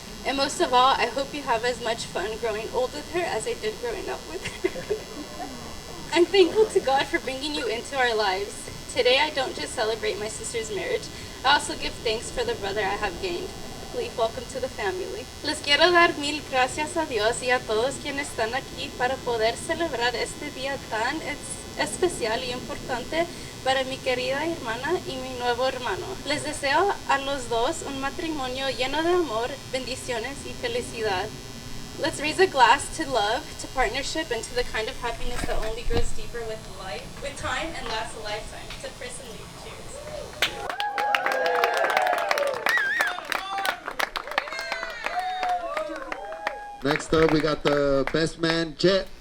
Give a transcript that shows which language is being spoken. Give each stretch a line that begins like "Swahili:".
English: And most of all, I hope you have as much fun growing old with her as I did growing up with her. I'm thankful to God for bringing you into our lives. Today, I don't just celebrate my sister's marriage, I also give thanks for the brother I have gained. Leaf, welcome to the family.
Spanish: Les quiero dar mil gracias a Dios y a todos quienes están aquí para poder celebrar este día tan especial y importante para mi querida hermana y mi nuevo hermano. Les deseo a los dos un matrimonio lleno de amor, bendiciones y felicidad.
English: Let's raise a glass to love, to partnership, and to the kind of happiness that only grows deeper with time and lasts a lifetime. To Chris and Leaf, cheers. Next up, we got the best man, Jet.